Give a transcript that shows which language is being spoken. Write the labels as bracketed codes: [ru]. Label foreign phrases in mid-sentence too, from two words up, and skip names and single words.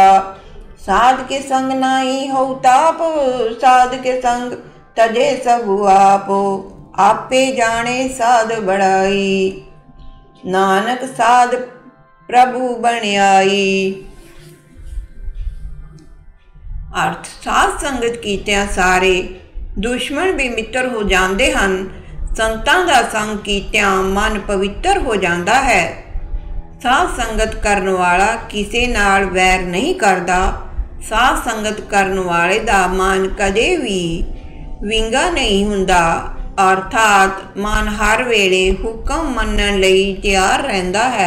[pa] ਸਾਧ ਕੇ ਸੰਗ ਨਾਹੀ ਹੋ ਤਾਪ, ਸਾਧ ਕੇ ਸੰਗ ਤਜੇ ਸਬ ਆਪ। ਆਪੇ ਜਾਨੇ ਸਾਧ ਬੜਾਈ, ਨਾਨਕ ਸਾਧ ਪ੍ਰਭੁ ਬਨਿਆਈ। [hi] अर्थ [pa] ਸਾਧ ਸੰਗਤ ਕੀਤਿਆਂ [hi] सारे दुश्मन भी मित्र हो जाते हैं। [pa] ਸੰਤਾਂ ਦਾ ਸੰਗ ਕੀਤਿਆਂ [hi] मन पवित्र हो जाता है। [pa] ਸਾਧ ਸੰਗਤ ਕਰਨ ਵਾਲਾ ਕਿਸੀ ਨਾਲ ਵੈਰ ਨਹੀਂ ਕਰਤਾ। ਸਾਧ ਸੰਗਤ ਕਰਨ ਵਾਲੇ ਦਾ ਮਨ ਕਦੇ ਭੀ ਵਿੰਗਾ ਨਹੀਂ ਹੁੰਦਾ, ਅਰਥਾਤ ਮਨ ਹਰ ਵੇਲੇ ਹੁਕਮ ਮਨਨ ਲਈ ਤਿਆਰ ਰਹਿੰਦਾ ਹੈ।